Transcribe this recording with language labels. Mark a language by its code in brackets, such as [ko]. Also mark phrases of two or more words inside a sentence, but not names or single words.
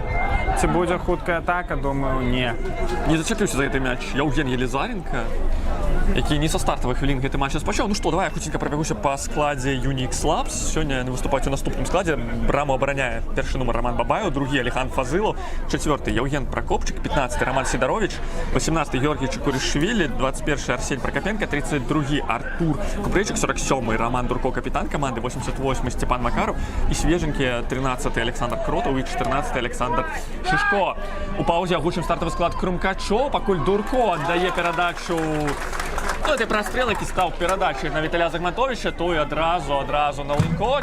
[be] Ці будзе хуткая атака? Думаю, не. Не зачаплюся за гэты мяч. Евген Елизаренко, які не са стартавых хвілін гэты матч распачаў. Ну што, давай я хуценька прабягуся па складзе Юні X Lab. Сёння яны выступаюць у наступным складзе. Браму абараняе першы нумар Роман Бабаев, другі Алихан Фазылов, 4-й Евген Прокопчик, 15-й Роман Сидорович, 18-й Георгий Чекуришвили, 21-й Арсень Прокопенко, 32-й Артур Купрейчик, 47-й Роман Дурко, капитан команды, 88-й Степан Макаров і свеженький 13-й Александр Кротов і 14-й Александр Шишко. У паузе агучым стартовый склад Крумкачоў, пакуль Дурко аддае перадачу. Ну, этой прострел, які стаў перадачай на Віталя Загматовича, той адразу на Лынько.